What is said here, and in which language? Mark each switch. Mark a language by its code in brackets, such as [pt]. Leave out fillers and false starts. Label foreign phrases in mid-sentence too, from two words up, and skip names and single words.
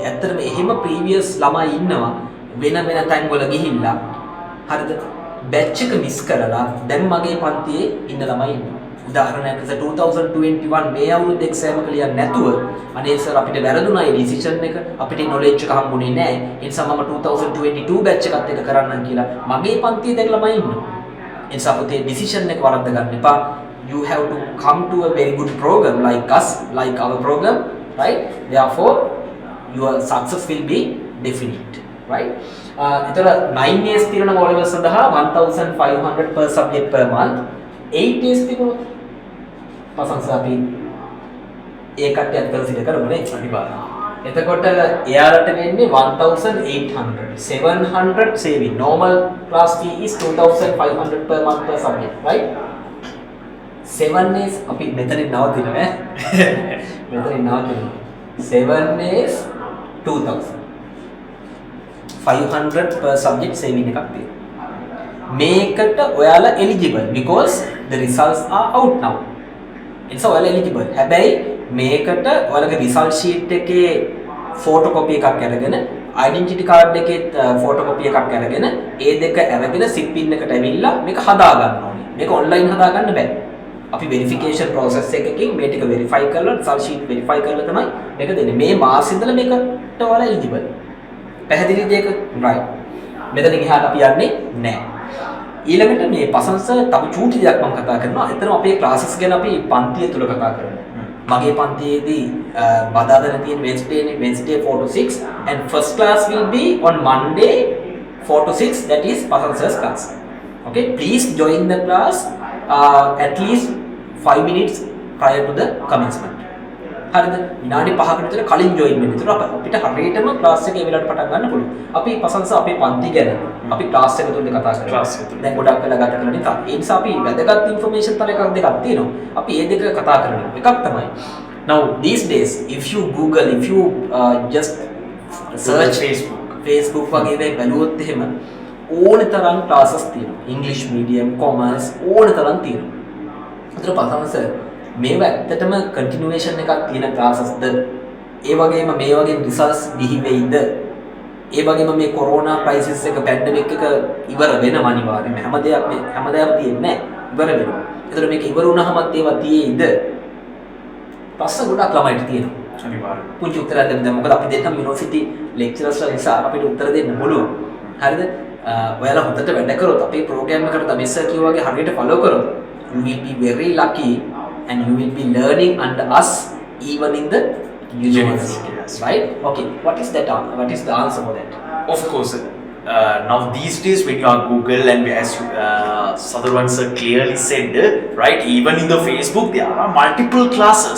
[si] ඇත්තටම එහෙම ප්‍රීවියස් ළමයි ඉන්නවා වෙන තැන් වල ගිහිල්ලා හරිද බැච් එක මිස් කරලා දැන් මගේ පන්තියේ ඉන්න ළමයි ඉන්නවා. උදාහරණයක් ලෙස 2021 මේ අවුරුද්ද එක්සෑම් එක ලියන්න නැතුව අනේ සර් අපිට වැරදුනා ඒ ඩිසිෂන් එක අපිට නොලෙජ් එක හම්බුනේ නැහැ. ඒ නිසා මම 2022 බැච් එකත් එක කරන්නම් කියලා මගේ පන්තියේ දැන් ළමයි ඉන්නවා. එනිසා පුතේ decision එක වරද්ද ගන්න එපා. [en] You have to come to a very good program like us, like our program, right? Therefore, your success will be definite, right? [si] එතන 9 days තියෙන O level සඳහා 1500 [en] per subject per month. [si] 8 days තිබුණොත් පසංස අපි ඒකට කන්සිඩර් කරමු නේ අනිවාර්යයෙන්. එතකොට එයාලට වෙන්නේ 1800 700 saving. [en] Normal class fee is 2500 per month per subject, right? [si] 7 days අපි මෙතනින් නවතිනවා මෙතනින් නවතිනවා 7 days 2500 [en] per subject saving [si] එකක් තියෙනවා. මේකට ඔයාලා [en] eligible because the results are out now. [si] එනිසා ඔයාලා eligible. හැබැයි මේකට ඔයාලගේ [en] result sheet [si] එකේ photocopy එකක් අරගෙන [en] identity card [si] එකේ photocopy එකක් අරගෙන ඒ දෙක අරගෙන zip pin එකට ඇවිල්ලා මේක හදා ගන්න ඕනේ. මේක online හදා ගන්න බෑ. අපි [en] verification process [si] එකකින් මේ ටික verify කරලා [en] result sheet verify [si] කරලා තමයි මේක දෙන්නේ. මේ මාසෙ ඉඳලා මේකට ඔයාලා eligible. පැහැදිලිද ඒක? right. මෙතනින් එහාට අපි යන්නේ නැහැ. ඊළඟට මේ පසංස තව චූටි දෙයක් මම කතා කරනවා. එතන අපේ classes ගැන අපි පන්තිය තුල කතා කරනවා. මගේ පන්තියේදී බදාදා තියෙන [en] Wednesday 4 to 6 and first class will be on Monday 4 to 6, that is Pasansa's class. Okay, please join the class at least 5 minutes prior to the commencement. [si] හරිද? විනාඩි 5කට විතර කලින් join වෙන්න. ඒතර අපිට හරියටම class එකේ වෙලාවට පටන් ගන්න පුළුවන්. අපි පසංස අපේ පන්ති ගැන අපි class එක තුලදී කතා කරනවා. Class එක තුල. දැන් ගොඩක් වෙලා ගත කරලා නිසා ඒ නිසා අපි වැදගත් information තල එකක් දෙකක් තියෙනවා. අපි මේ දෙක කතා කරනවා. එකක් තමයි [en] now these days if you google, if you just search Facebook [si] වගේ දේ බලුවොත් එහෙම ඕන තරම් classes තියෙනවා. [en] English medium, [si] commerce ඕන තරම් තියෙනවා. ඒතර පසංස මේව ඇත්තටම continuation එකක් තියෙන classes-ද ඒ වගේම මේ වගේ results බිහි වෙයිද ඒ වගේම මේ [en] corona crisis [si] එක pandemic එක ඉවර වෙනවා අනිවාර්යයෙන්ම හැමදේම තියෙන්නේ නැහැ ඉවර වෙනවා. ඒතර මේක ඉවර වුණාමත් ඒවා තියෙයිද ප්‍රශ්න ගොඩක් ළමයිට තියෙනවා අනිවාර්යයෙන්. පුංචි උත්තරයක් දෙන්න මොකද අපි දෙන්නම [en] university lecturers [si] නිසා අපිට උත්තර දෙන්න පුළුවන්. හරිද? ඔයාලා හොඳට වැඩ කරොත් අපේ ප්‍රෝග්‍රෑම් එකට තමයි සර් කිව්වා වගේ හරියට ෆලෝ කරොත් [en] you will be very lucky and you will be learning under us even in the university, Yes. right? Okay, what is that? What is the answer for that? Of course, now these days when you are Google and as Sadharwan sir clearly said, right, even in the Facebook there are multiple classes.